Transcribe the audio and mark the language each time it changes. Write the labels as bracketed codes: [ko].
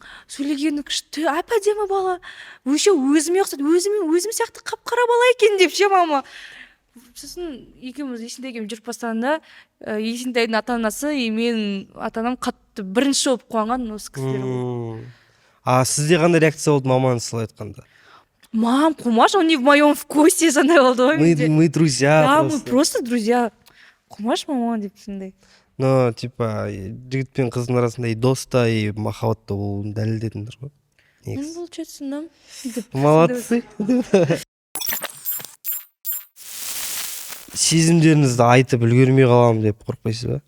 [kk] Сөйлегені күшті, әп-әдемі бала. Өше өзіме ұқсайды, өзім сияқты қап-қара бала екен деп ше мама. Сосын екеуміз Есентай екеуміз жүріп бастағанда, Есентайдың ата-анасы и менің ата-анам қатты бірінші болып қуанған осы кісілер. А сізде қандай реакция болды маманы солай айтқанда? [ru] Мам, Кумаш, он не в моем вкусе, [kk] сондай болды ғой. [ru] Мы друзья. Да, мы просто друзья. Кумаш, [kk] мама деп сондай. Но, типа, жігіт пен қыздың арасында и доста, и махаббатта болуын дәлелдедіңдер ғой. [ru] Ну, получается, да. Молодцы. [kk] Сезімдеріңізді айтып үлгермей қаламын деп қорықпайсыз ба?